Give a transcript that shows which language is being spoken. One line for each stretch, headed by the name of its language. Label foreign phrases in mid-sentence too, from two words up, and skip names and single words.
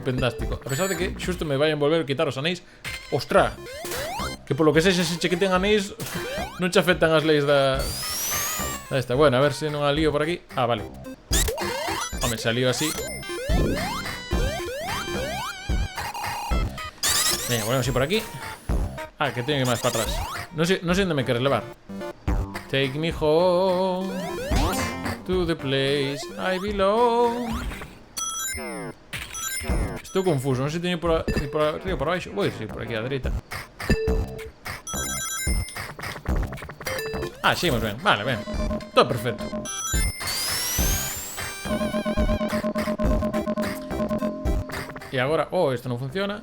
Galician: A pesar de que xusto me vayan volver a quitar os anéis. Ostra, que polo que sexa, se che quiten anéis non che afectan as leis da esta. Bueno, a ver se non a lío por aquí. Ah, vale. Home, se a lío así. Venga, volvemos así por aquí. Ah, que teño que ir máis para atrás. Non sei onde me queres levar.
English: Take me home to the place I belong.
Galician: Estou confuso, non sei se teño por arriba ou por abaixo. Vou ir por aquí á dereita. Ah, seguimos ben, vale, ben. Todo perfecto. E agora, isto non funciona.